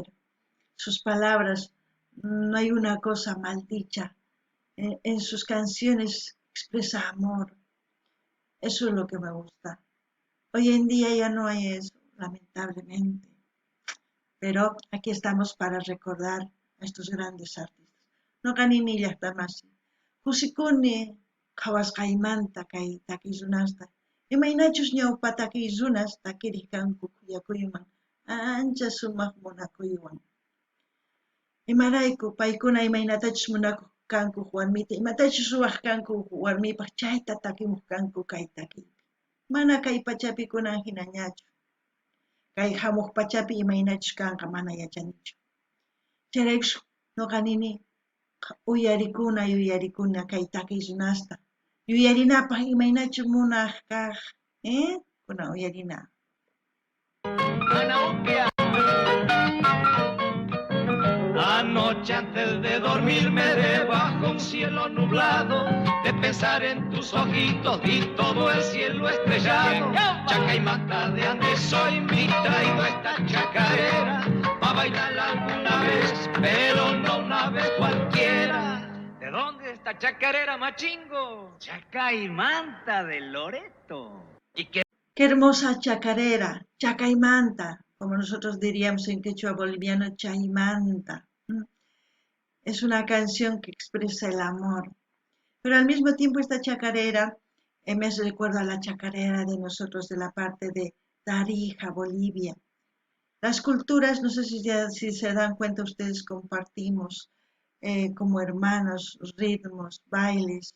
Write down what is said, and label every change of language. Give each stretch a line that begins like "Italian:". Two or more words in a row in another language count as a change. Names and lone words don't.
Spanish: Sus palabras, no hay una cosa mal dicha. En sus canciones expresa amor. Eso es lo que me gusta. Hoy en día ya no hay eso, lamentablemente. Pero aquí estamos para recordar a estos grandes artistas.
Quechua: No ganini llaqtamasi. Husikuni qhawasqaymanta kay takiykunasta. Imaynachus ñawpa takiykunas takiriq kanku kuyakuyman ancha sumaq munakuywan. Imarayku paykuna imaynatachus munakuq kanku warmita, imatachus ruwaq kanku warmipaq chayta takimuq kanku kay takiypi. Mana kay pachapi kunan hinañachu. Kay hamuq pachapi imaynachus kanqa mana yachanichu. Chayraykus nuqa nini uyarikuna kay takiy runasta. Yuyarinapaq imaynachus munaq kaq, kunan uyarina.
Spanish: Anoche antes de dormirme debajo un cielo nublado, de pensar en tus ojitos y todo el cielo estrellado. Chacaymanta de ande soy, mi traigo esta chacarera, pa' bailar alguna vez, pero no una vez cualquiera. ¿De dónde es esta chacarera, machingo? Chacaymanta de Loreto. ¿Y qué? Qué hermosa chacarera, chacaymanta, como nosotros diríamos en quechua boliviano, chaymanta. Es una canción que expresa el amor. Pero al mismo tiempo esta chacarera me hace recuerdo a la chacarera de nosotros de la parte de Tarija, Bolivia. Las culturas, no sé si se dan cuenta ustedes, compartimos como hermanos ritmos, bailes.